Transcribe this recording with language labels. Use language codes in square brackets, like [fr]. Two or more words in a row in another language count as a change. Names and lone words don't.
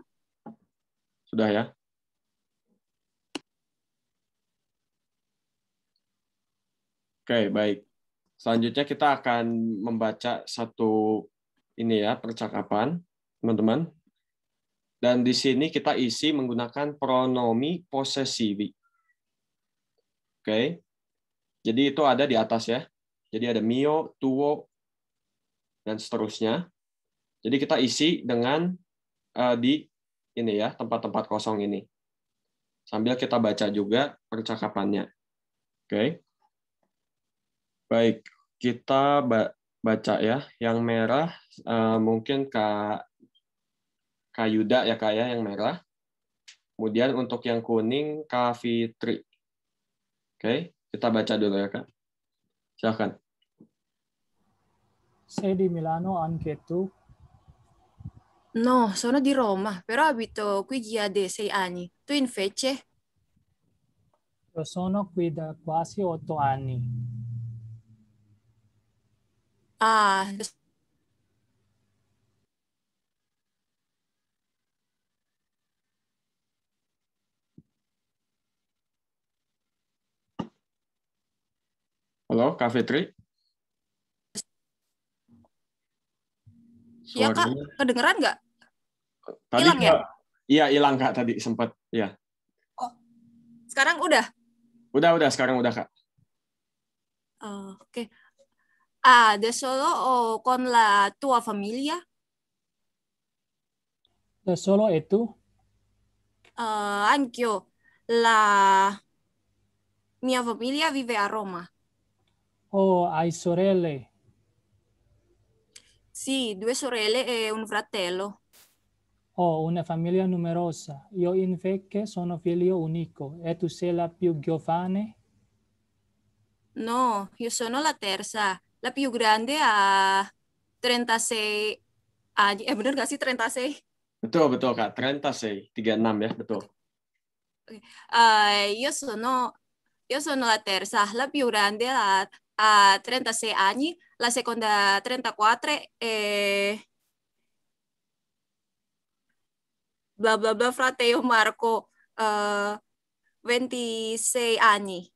[id] Sudah ya? Oke, baik. Selanjutnya kita akan membaca satu ini ya, percakapan, teman-teman. Dan di sini kita isi menggunakan [it] pronomi possessivi. [id] Oke. Jadi itu ada di atas ya. Jadi ada [it] mio, tuo, [id] dan seterusnya. Jadi kita isi dengan di ini ya, tempat-tempat kosong ini. Sambil kita baca juga percakapannya. Oke. Baik, kita baca ya. Yang merah mungkin Kak Yuda ya Kak ya, yang merah. Kemudian untuk yang kuning Kak Fitri. Oke, kita baca dulu ya Kak. Silakan. [it] Sei di Milano anche tu? No, sono di Roma, però abito qui da 6 anni. Tu invece? Io sono qui da quasi 8 anni. Ah, [id] Halo, Kak Fitri? iya Kak, Suaranya kedengeran nggak? tadi Hilang ya? Kak, iya hilang Kak tadi sempat. Ya. Oh, sekarang udah? Udah sekarang udah Kak. Oke. [it] Ah, da solo o con la tua famiglia? Da solo e tu? Anch'io. La mia famiglia vive a Roma. Oh, hai sorelle? Sì, 2 sorelle e un fratello. Ho una famiglia numerosa. Io invece sono figlio unico e tu sei la più giovane? No, io sono la terza. La più grande ha 36 anni. [id] Bener gak sih 36? Betul Kak. 36 ya, betul. [it] Io sono la terza. La più grande ha 36 anni, la seconda 34 e bla bla bla fratello Marco 26 anni.